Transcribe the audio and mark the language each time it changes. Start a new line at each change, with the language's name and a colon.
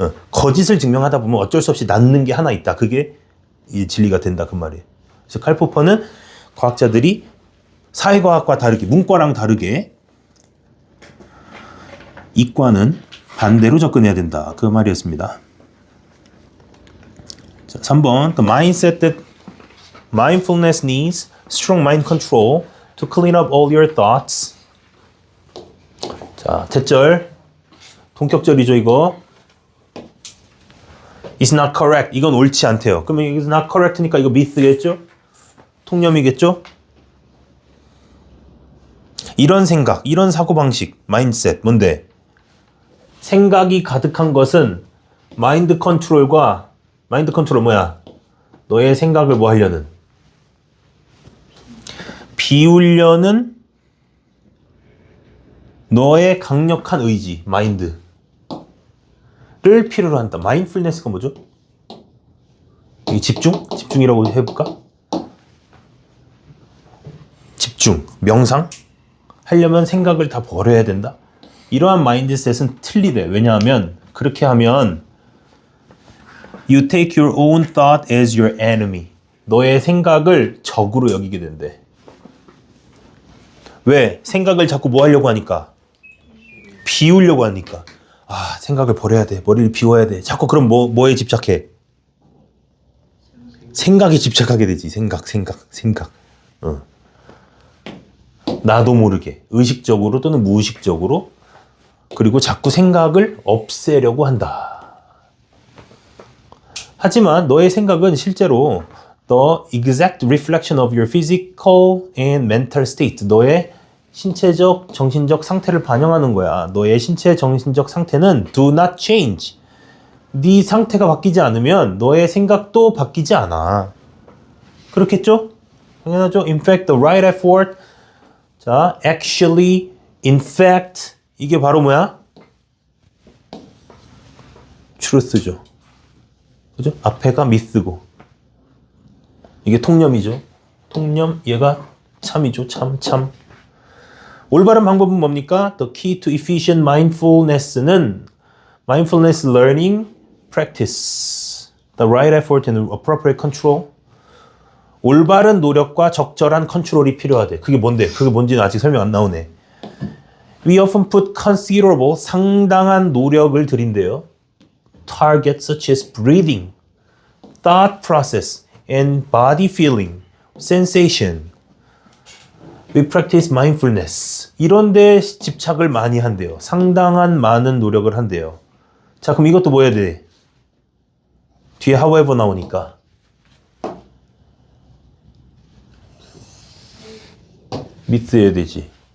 Korean: 거짓을 증명하다 보면 어쩔 수 없이 낫는 게 하나 있다. 그게 이 진리가 된다 그 말이에요. 그래서 칼포퍼는 과학자들이 사회과학과 다르게 문과랑 다르게 이과는 반대로 접근해야 된다. 그 말이었습니다. 자, 3번.
English: The mindset that mindfulness needs strong mind control to clean up all your thoughts.
Korean: 자, tet절. 동격절이죠, 이거.
English: It's not correct.
Korean: 이건 옳지 않대요. 그러면
English: it's not correct
Korean: 니까 이거 myth겠죠? 통념이겠죠? 이런 생각, 이런 사고방식, mindset, 뭔데? 생각이 가득한 것은 마인드 컨트롤과 마인드 컨트롤 뭐야? 너의 생각을 뭐 하려는? 비우려는 너의 강력한 의지, 마인드를 필요로 한다. 마인드풀니스가 뭐죠? 이 집중이라고 해볼까? 집중, 명상 하려면 생각을 다 버려야 된다. 이러한 마인드셋은 틀리대. 왜냐하면 그렇게 하면
English: You take your own thought as your enemy.
Korean: 너의 생각을 적으로 여기게 된대. 왜? 생각을 자꾸 뭐 하려고 하니까? 비우려고 하니까 생각을 버려야 돼. 머리를 비워야 돼. 자꾸 그럼 뭐에 집착해? 생각에 집착하게 되지. 생각. 나도 모르게 의식적으로 또는 무의식적으로 그리고 자꾸 생각을 없애려고 한다. 하지만 너의 생각은 실제로
English: the exact reflection of your physical and mental state.
Korean: 너의 신체적, 정신적 상태를 반영하는 거야. 너의 신체, 정신적 상태는
English: do not change.
Korean: 네 상태가 바뀌지 않으면 너의 생각도 바뀌지 않아. 그렇겠죠? 당연하죠?
English: In fact, the right effort.
Korean: 자,
English: actually, in fact.
Korean: 이게 바로 뭐야? truth죠. 그죠? 앞에가 myth고. 이게 통념이죠. 통념, 얘가 참이죠. 참. 올바른 방법은 뭡니까?
English: The key to efficient mindfulness는 mindfulness learning practice. The right effort and appropriate control.
Korean: 올바른 노력과 적절한 컨트롤이 필요하대. 그게 뭔데? 그게 뭔지는 아직 설명 안 나오네.
English: We often put considerable,
Korean: 상당한 노력을 들인대요.
English: Targets such as breathing, thought process, and body feeling, sensation. We practice mindfulness.
Korean: 이런 데 집착을 많이 한대요. 상당한 많은 노력을 한대요. 자, 그럼 이것도 뭐 해야 돼? 뒤에 however 나오니까. 믿어야 되지.